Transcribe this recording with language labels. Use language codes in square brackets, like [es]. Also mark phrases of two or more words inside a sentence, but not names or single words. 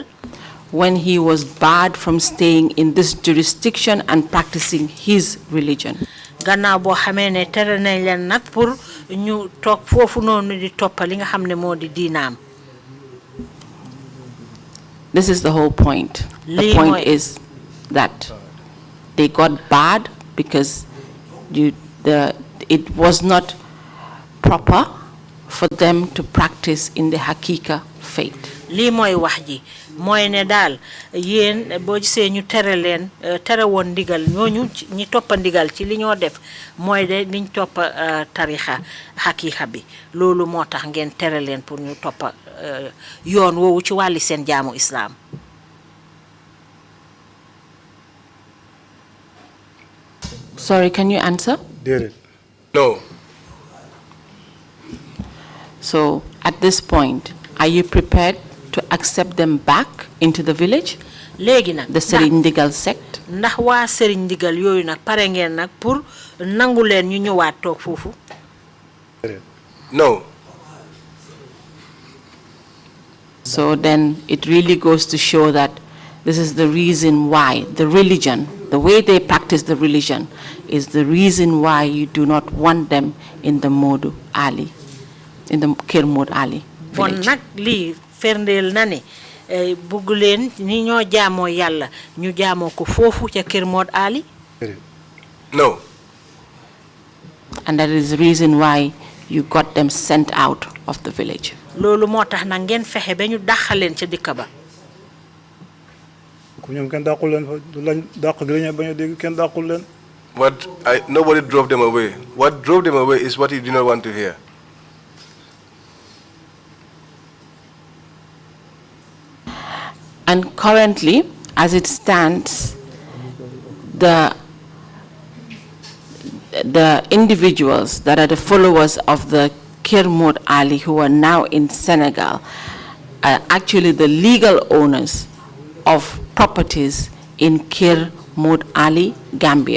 [en] When he was barred from staying in this jurisdiction and practicing his religion. [wo] gannaaw boo xamee ne tere nañ leen nag pour ñu toog foofu noonu di toppa li nga xam ne moo di diinaam. [en] This is the whole point. The point is that they got barred because it was not proper for them to practice in the Hakika faith. [wo] lii mooy wax ji mooy ne daal yéen boo gisee ñu tere leen tere woon ndigal ñooñu ñi toppa ndigal ci li ñoo def mooy de niñ toppa tarixa Hakika bi loolu moo tax ngeen tere leen pour ñu toppa yoon woowu ci wàlli seen jaamu Islam. [en] Sorry, can you answer? No. So at this point, are you prepared to accept them back into the village? [wo] léegi nag [en] the Serigne Ndigal sect. [wo] ndax waa Serigne Ndigal yooyu nag pare ngeen nag pour nangu leen ñu ñëwaat toog foofu. [en] No. So then it really goes to show that this is the reason why the religion, the way they practice practice the religion is the reason why you do not want them in the Modu Ali, in the Kir Mod Ali village. [wo] Bon nak li ferndel na ne bugg leen ni ñoo jaamoo yàlla ñu jaamoo ko foofu ca Kir Mod Ali. [en] No. And that is the reason why you got them sent out of the village. [wo] Loolu moo tax na ngeen fexe ba ñu dàqal leen ca dëkk ba. [en] Nobody drove them away. What drove them away is what you do not want to hear. And currently, as it stands, the individuals that are the followers of the Kir Mod Ali who are now in Senegal are actually the legal owners of properties in Kir Mod Ali, Gambia.